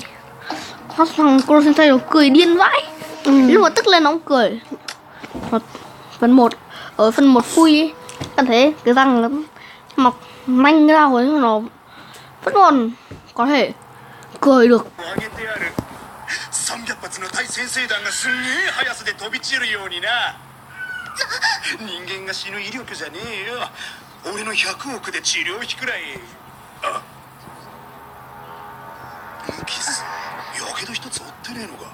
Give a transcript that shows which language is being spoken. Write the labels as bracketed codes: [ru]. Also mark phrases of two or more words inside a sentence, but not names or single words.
[vi] Thằng Koro sensei nó cười điên vãi. Lúc mà tức lên nó cũng cười. Ở phần 1 phui ấy, bạn thấy cái răng nó mọc manh ra rồi, nó vẫn còn có thể cười được. [ja] 300 発の対先生弾がすんげえ速さで飛び散るようにな。人間が死ぬ威力じゃねえよ。俺の100億で治療費くらい。あ、無傷。やけど一つ負ってねえのか。